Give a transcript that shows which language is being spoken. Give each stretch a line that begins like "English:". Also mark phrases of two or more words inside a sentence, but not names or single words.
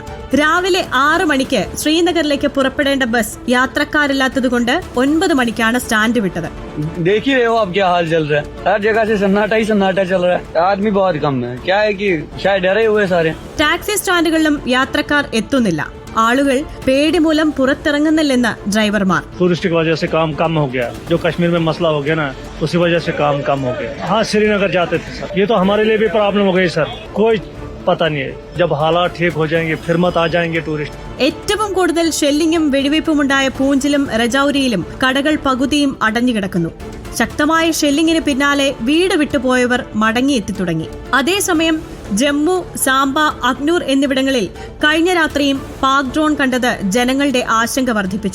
Malayalam: രാവിലെ 6 മണിക്ക് ശ്രീനഗറിലേക്ക് പുറപ്പെടേണ്ട ബസ് യാത്രക്കാരില്ലാത്തതുകൊണ്ട് 9 മണിക്കാണ് സ്റ്റാൻഡ് വിട്ടത്. ടാക്സി സ്റ്റാൻഡുകളിലും യാത്രക്കാർ എത്തുന്നില്ല. ആളുകൾ പേടി മൂലം പുറത്തിറങ്ങുന്നില്ലെന്ന് ഡ്രൈവർമാർ.
Hindi: टूरिस्ट की वजह से काम कम हो गया, जो कश्मीर में मसला हो गया ना, उसी वजह से काम कम हो गया. हाँ, श्रीनगर जाते थे सर, ये तो हमारे लिए भी प्रॉब्लम हो गई सर. कोई पता नहीं है, जब हालात ठीक हो जाएंगे फिर मत आ जाएंगे टूरिस्ट.
Malayalam: ഏറ്റവും കൂടുതൽ ഷെല്ലിങ്ങും വെടിവയ്പുമുണ്ടായ പൂഞ്ചിലും രജൌരിയിലും കടകൾ പകുതിയും അടഞ്ഞുകിടക്കുന്നു. ശക്തമായ ഷെല്ലിങ്ങിന് പിന്നാലെ വീട് വിട്ടുപോയവർ മടങ്ങിയെത്തി തുടങ്ങി. അതേസമയം ജമ്മു, സാംബ, അഗ്നൂർ എന്നിവിടങ്ങളിൽ കഴിഞ്ഞ രാത്രിയും പാക് ഡ്രോൺ കണ്ടത് ജനങ്ങളുടെ ആശങ്ക വർദ്ധിപ്പിച്ചു.